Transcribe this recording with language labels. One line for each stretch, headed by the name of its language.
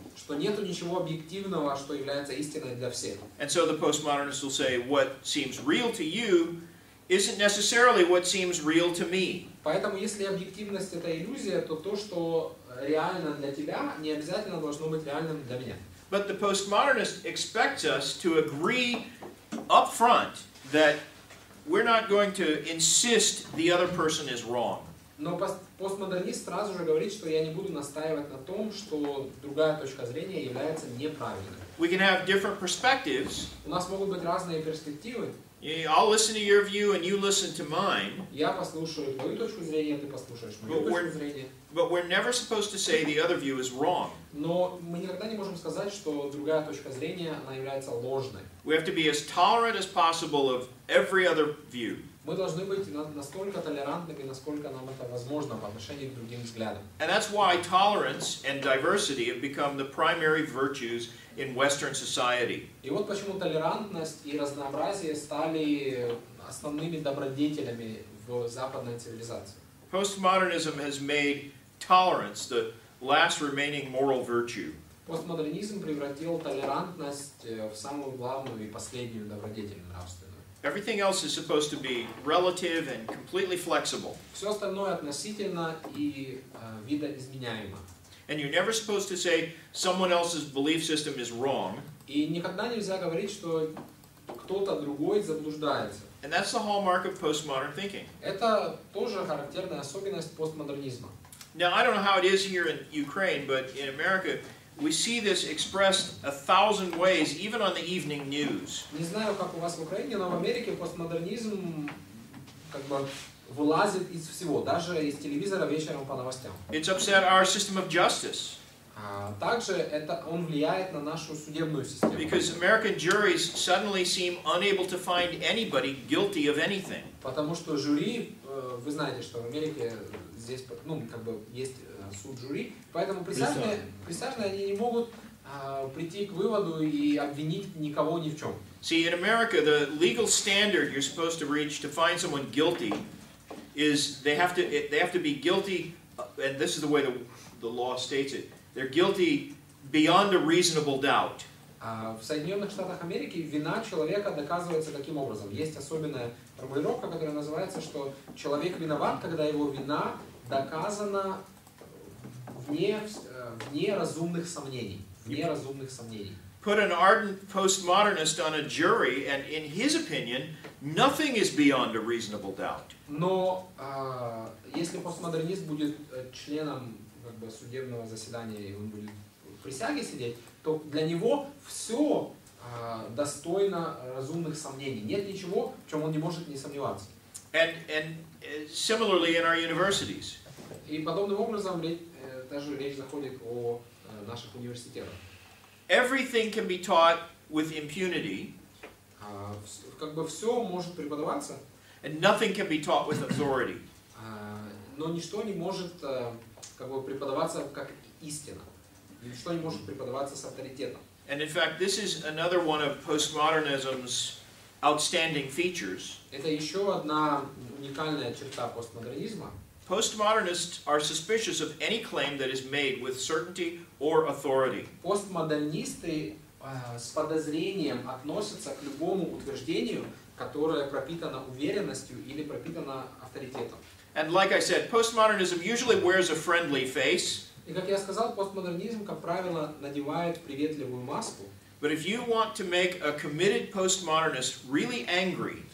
Russian: Что нету ничего объективного, что является истиной для всех.
English: And so the postmodernists will say what seems real to you isn't necessarily what seems real to me.
Russian: Поэтому, если объективность это иллюзия, то то, что реально для тебя, не обязательно должно быть реальным для меня.
English: But the postmodernist expects us to agree up front that we're not going to insist the other person is wrong.
Russian: Но постмодернист сразу же говорит, что я не буду настаивать на том, что другая точка зрения является неправильной.
English: We can have different perspectives.
Russian: У нас могут быть разные перспективы.
English: I'll listen to your view and you listen to mine.
Russian: Я послушаю твою точку зрения, ты послушаешь мою точку зрения.
English: But we're never supposed to say the other view is wrong.
Russian: Но мы никогда не можем сказать, что другая точка зрения она является ложной.
English: We have to be as tolerant as possible of every other view.
Russian: Мы должны быть настолько толерантными, насколько нам это возможно по отношению к другим взглядам.
English: And that's why tolerance and diversity have become the primary virtues in Western society.
Russian: И вот почему толерантность и разнообразие стали основными добродетелями в западной цивилизации.
English: Postmodernism has made tolerance the last remaining moral virtue.
Russian: Постмодернизм превратил толерантность в самую главную и последнюю добродетель нравственную.
English: Everything else is supposed to be relative and completely flexible.
Russian: Все остальное относительно и видоизменяемо.
English: And you're never supposed to say someone else's belief system is wrong.
Russian: И никогда нельзя говорить, что кто-то другой заблуждается.
English: And that's the hallmark of postmodern thinking.
Russian: Это тоже характерная особенность постмодернизма.
English: Now, I don't know how it is here in Ukraine, but in America, we see this expressed 1,000 ways, even on the evening news.
Russian: Не знаю, как у вас в Украине, но в Америке постмодернизм как бы вылазит из всего, даже из телевизора вечером по новостям.
English: It's upset our system of justice.
Russian: Также он влияет на нашу судебную систему.
English: Because American juries suddenly seem unable to find anybody guilty of anything.
Russian: Потому что жюри, вы знаете, что в Америке здесь, есть суд жюри, поэтому присяжные они не могут прийти к выводу и обвинить никого ни в чем.
English: See, in America, the legal standard you're supposed to reach to find someone guilty is they have to be guilty, and this is the way the law states it. They're guilty beyond a reasonable doubt.
Russian: В Соединенных Штатах Америки вина человека доказывается каким образом? Есть особенная формулировка, которая называется, что человек виноват, когда его вина доказана вне разумных сомнений. Вне разумных сомнений.
English: Put an ardent postmodernist on a jury, and in his opinion, nothing is beyond a reasonable doubt.
Russian: Но если постмодернист будет членом судебного заседания и он будет в присяге сидеть, то для него все достойно разумных сомнений. Нет ничего, в чем он не может не сомневаться.
English: And similarly in our universities.
Russian: И подобным образом даже речь заходит о наших университетах.
English: Everything can be taught with impunity.
Russian: Как бы все может преподаваться.
English: And nothing can be taught with authority.
Russian: Но ничто не может как бы преподаваться как истина. Ничто не может преподаваться с авторитетом.
English: And in fact, this is another one of postmodernism's outstanding features.
Russian: Это еще одна уникальная черта постмодернизма.
English: Postmodernists are suspicious of any claim that is made with certainty or authority.
Russian: Постмодернисты с подозрением относятся к любому утверждению, которое пропитано уверенностью или пропитано авторитетом.
English: And like I said, postmodernism usually wears a friendly face.
Russian: И как я сказал, постмодернизм, как правило, надевает приветливую маску.
English: But if you want to make a committed postmodernist really angry,